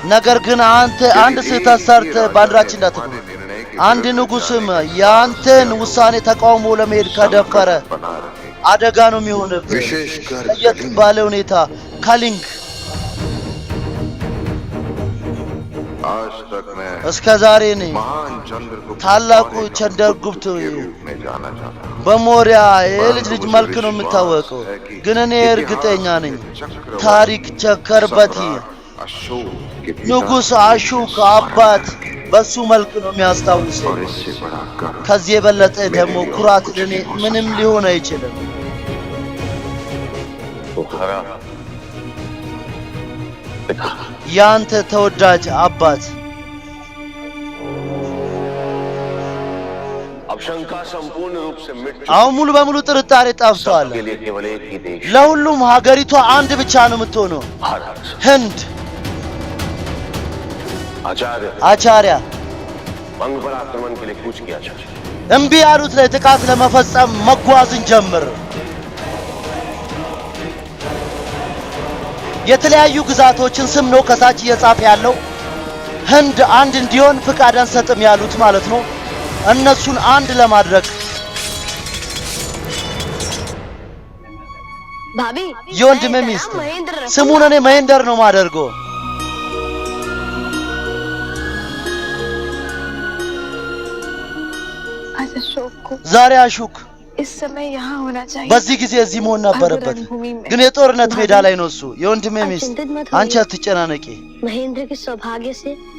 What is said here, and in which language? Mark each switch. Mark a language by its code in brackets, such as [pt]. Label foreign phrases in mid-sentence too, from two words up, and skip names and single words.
[am] ነገር ግን አንተ አንድ ስህተት ሰርተህ ባንዲራችን እንዳትገባ አንድ ንጉስም ያንተን ውሳኔ ተቃውሞ ለመሄድ ከደፈረ [hi] बना रहे [am] አደጋ ነው የሚሆንብህ [hi] विशेषकर [am] ለየት ባለ ሁኔታ ካሊንግ [hi] आज तक मैं [am] እስከ ዛሬ ነኝ [hi] महान चंद्रगुप्त [am] ታላቁ [hi] मौर्य का [am] ቸንደርጉፕት [hi] के रूप में जाना जाता हूं। [am] በሞሪያ የልጅ ልጅ መልክ ነው የሚታወቀው ግን እኔ እርግጠኛ ነኝ ታሪክ ቸከርበቲ [hi] अशोक के पिता [am] ንጉስ አሹክ አባት በሱ መልክ ነው የሚያስታውሰው [hi] और इससे बड़ा गर्व [am] ከዚህ የበለጠ ደግሞ ኩራት ለኔ ምንም ሊሆን አይችልም [hi] तुम्हारा पिता [am] ያንተ ተወዳጅ አባት [hi] अब शंका संपूर्ण रूप से मिट [am] አሁን ሙሉ በሙሉ ጥርጣሬ ጠፍቷል [hi] के लिए केवल एक ही देश [am] ለሁሉም ሀገሪቷ አንድ ብቻ ነው የምትሆነው [hi] भारत [am] ህንድ [hi] आचार्य [am] አቻሪያ [hi] मंग पर आक्रमण के लिए कूच किया आचार्य [am] እምቢ ያሉት ላይ ጥቃት ለመፈጸም መጓዝን ጀምር የተለያዩ ግዛቶችን ስም ነው ከታች እየጻፈ ያለው ህንድ አንድ እንዲሆን ፍቃድ አንሰጥም ያሉት ማለት ነው እነሱን አንድ ለማድረግ [hi] भाभी [am] የወንድሜ ሚስት ስሙን እኔ መሄንደር ነው ማደርገው [hi] आज अशोक को [am] ዛሬ አሹክ [hi] इस समय यहाँ होना चाहिए [am] በዚህ ጊዜ እዚህ መሆን ነበረበት ግን የጦርነት ሜዳ ላይ ነው እሱ የወንድሜ ሚስት አንቺ አትጨናነቂ [hi] महेंद्र के सौभाग्य से